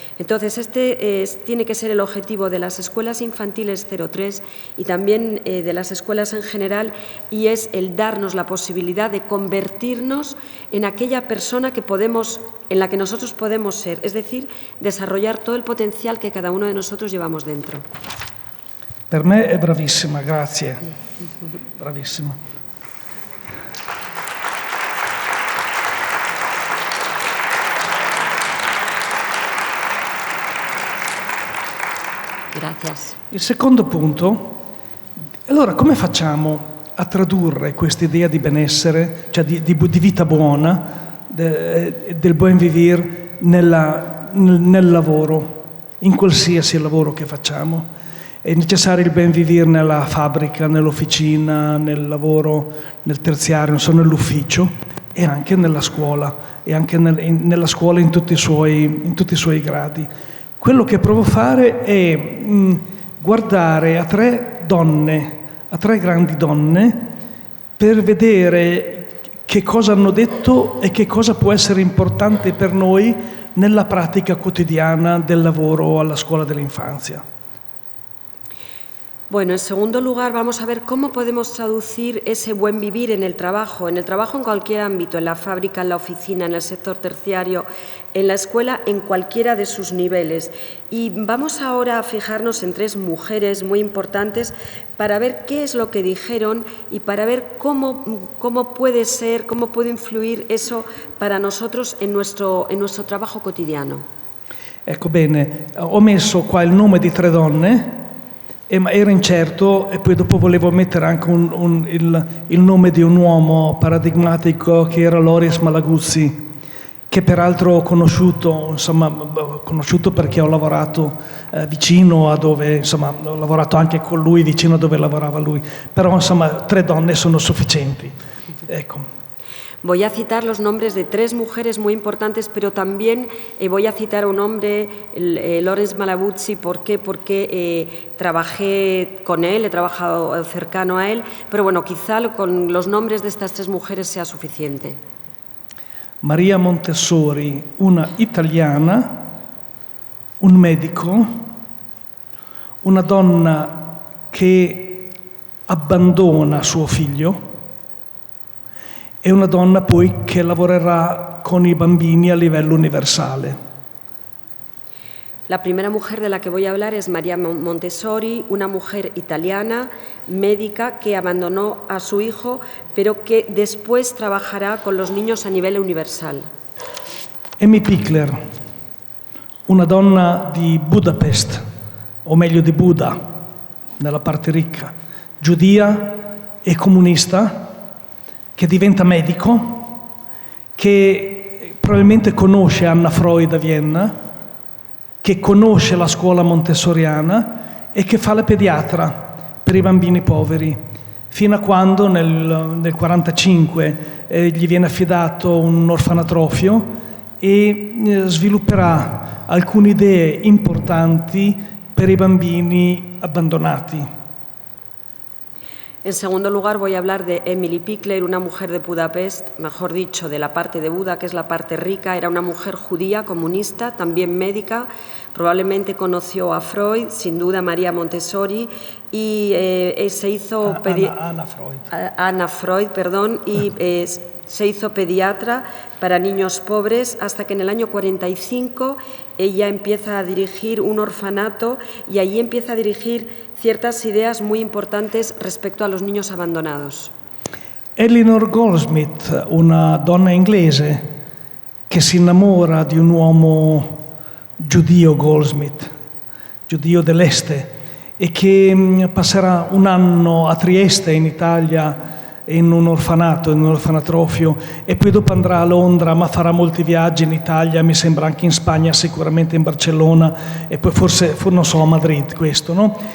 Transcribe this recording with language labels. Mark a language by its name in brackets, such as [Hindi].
[Spanish] Entonces, tiene que ser el objetivo de las escuelas infantiles 0-3 y también de las escuelas en general, y es el darnos la posibilidad de convertirnos en aquella persona en la que nosotros podemos ser, es decir, desarrollar todo el potencial que cada uno de nosotros llevamos dentro. [Italian] Per me è bravissima, grazie. Bravissima. [Spanish] Gracias. [Italian] Il secondo punto, allora come facciamo a tradurre questa idea di benessere, cioè di vita buona, del buen vivere nel lavoro, in qualsiasi lavoro che facciamo? È necessario il ben vivere nella fabbrica, nell'officina, nel lavoro, nel terziario, insomma nell'ufficio, e anche nella scuola, e anche nella scuola in tutti i suoi gradi. Quello che provo a fare è guardare a tre grandi donne, per vedere che cosa hanno detto e che cosa può essere importante per noi nella pratica quotidiana del lavoro alla scuola dell'infanzia. [Spanish] Bueno, en segundo lugar vamos a ver cómo podemos traducir ese buen vivir en el trabajo en cualquier ámbito, en la fábrica, en la oficina, en el sector terciario, en la escuela, en cualquiera de sus niveles. Y vamos ahora a fijarnos en tres mujeres muy importantes para ver qué es lo que dijeron y para ver cómo puede influir eso para nosotros en nuestro trabajo quotidiano. [Italian] Ecco, bene, ho messo qua il nome di tre donne, ma ero incerto, e poi dopo volevo mettere anche il nome di un uomo paradigmatico che era Loris Malaguzzi, che peraltro ho conosciuto perché ho lavorato vicino a dove, ho lavorato anche con lui, vicino a dove lavorava lui, però tre donne sono sufficienti. Ecco. [Spanish] Voy a citar los nombres de tres mujeres muy importantes, pero también voy a citar un hombre, Loris Malaguzzi. ¿Por qué? Porque trabajé con él, he trabajado cercano a él, pero bueno, quizá con los nombres de estas tres mujeres sea suficiente. [Italian] Maria Montessori, una italiana, un medico, una donna che abbandona suo figlio, e una donna poi che lavorerà con i bambini a livello universale. [Spanish] La primera mujer de la que voy a hablar es Maria Montessori, una mujer italiana, médica, que abandonó a su hijo, pero que después trabajará con los niños a nivel universal. [Italian] Amy Pickler, una donna di Budapest, o meglio di Buda, nella parte ricca, giudia e comunista, che diventa medico, che probabilmente conosce Anna Freud a Vienna, che conosce la scuola montessoriana e che fa la pediatra per i bambini poveri, fino a quando nel 1945 gli viene affidato un orfanatrofio e svilupperà alcune idee importanti per i bambini abbandonati. [Spanish] En segundo lugar, voy a hablar de Emily Pickler, una mujer de Budapest, mejor dicho, de la parte de Buda, que es la parte rica. Era una mujer judía, comunista, también médica. Probablemente conoció a Freud, sin duda Maria Montessori, y se hizo... Anna Freud, perdón, y se hizo pediatra para niños pobres hasta que en el año 45 ella empieza a dirigir un orfanato y allí empieza a dirigir ciertas ideas muy importantes respecto a los niños abandonados. [Italian] Eleanor Goldsmith, una donna inglese che si innamora di un uomo giudio, Goldsmith, giudeo dell'Est, e che passerà un anno a Trieste, in Italia, in un orfanatrofio, e poi dopo andrà a Londra, ma farà molti viaggi in Italia, mi sembra anche in Spagna, sicuramente in Barcellona, e poi forse non so, a Madrid, questo, no?